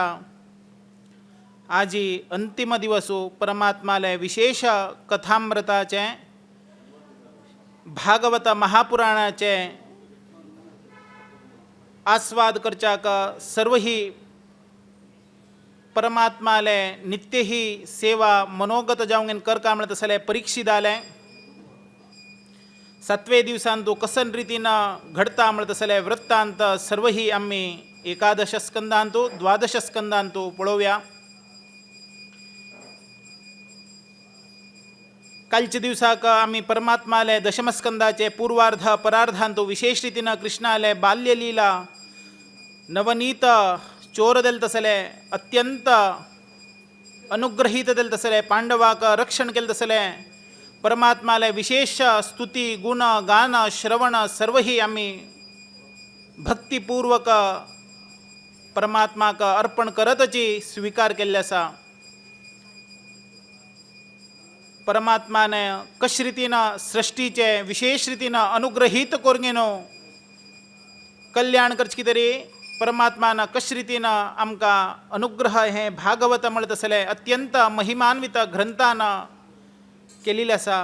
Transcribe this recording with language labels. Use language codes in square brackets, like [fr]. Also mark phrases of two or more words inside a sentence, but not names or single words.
[kok] आजी अंतिम दिवसू परमात्माले विशेष कथामृताचे भागवत महापुराणाचे आस्वाद करच्याक सर्व ही परमात्माले नित्य ही सेवा मनोगत जावंगेन करका म्हणत तसले परीक्षित आले। 7वे दिवसांतू कसन रितीनं घडता म्हणत तसले वृत्तांत सर्व ही आम्ही एकादश स्कंदांतो द्वादश स्कंदांतो पळोवया. कालच्या दिवसाक आम्ही परमात्माले दशमस्कंदाचे पूर्वार्ध परार्धांतो विशेष रितीनं कृष्णाले बाल्यलीला नवनीत चोरदेल तसले अत्यंत अनुग्रहीत देल तसले पांडवाक रक्षण केलं तसले परमात्माले विशेष स्तुती गुण गान श्रवण सर्वही आम्ही भक्तिपूर्वक परमात्माक अर्पण करतची स्वीकार केल्ले आसा. परमात्माने कश रितीनं सृष्टीचे विशेष रितीनं अनुग्रहीत कोरगेनो कल्याण करचे तरी परमात्मानं कश रितीनं आमकां अनुग्रह हे भागवत म्हणत असले अत्यंत महिमान्वित ग्रंथानं केलेले आसा.